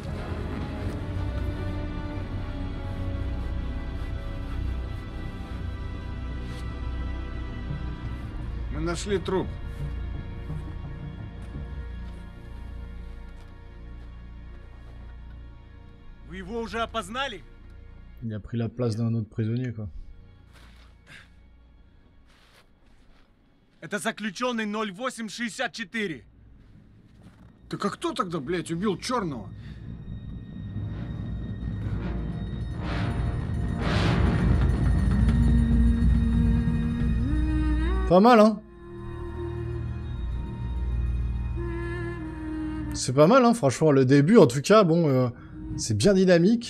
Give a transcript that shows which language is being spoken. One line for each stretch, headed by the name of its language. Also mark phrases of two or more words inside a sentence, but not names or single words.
Russian: Мы нашли труп. Вы его уже опознали?
French: Il a pris la place d'un autre prisonnier, quoi.
Russian: Это заключенный 0864. Так а кто тогда, блядь, убил черного?
French: Pas mal, hein? C'est pas mal, hein, franchement. Le début, en tout cas, bon, c'est bien dynamique.